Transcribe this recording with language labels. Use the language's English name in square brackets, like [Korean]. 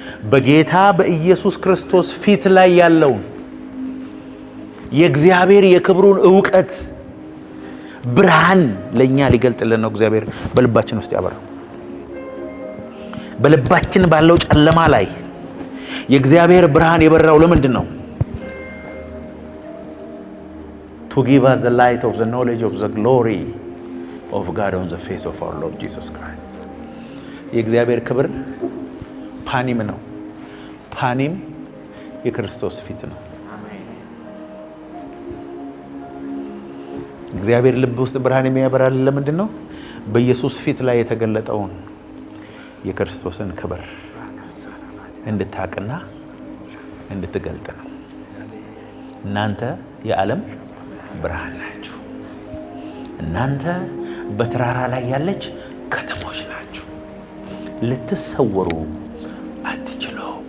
[Amharic] በጌታ በኢየሱስ ክርስቶስ ፊት ላይ ያለው የእግዚአብሔር የክብሩን ዕውቀት ብርሃን ለኛ ሊገልጥልን ነው። እግዚአብሔር በልባችን ውስጥ ያበራው። በልባችን ባለው ጨለማ ላይ የእግዚአብሔር ብርሃን የበራው ለምንድን ነው? [English] to give us the light of the knowledge of the glory of God on the face of our Lord Jesus Christ. [Amharic] የእግዚአብሔር ክብር ፓኒም ነው። ፓኒም የክርስቶስ ፊት ነው። እግዚአብሔር ልብ ውስጥ ብርሃን የሚያበራል ለምንድን ነው? በኢየሱስ ፊት ላይ የተገለጠውን የክርስቶስን ክብር እንድታቅና እንድትገልጥ ነው። እናንተ የዓለም ብርሃን ናችሁ። እናንተ በተራራ ላይ ያለች ከተሞች ናችሁ። ልትሰወሩ አትችሉ።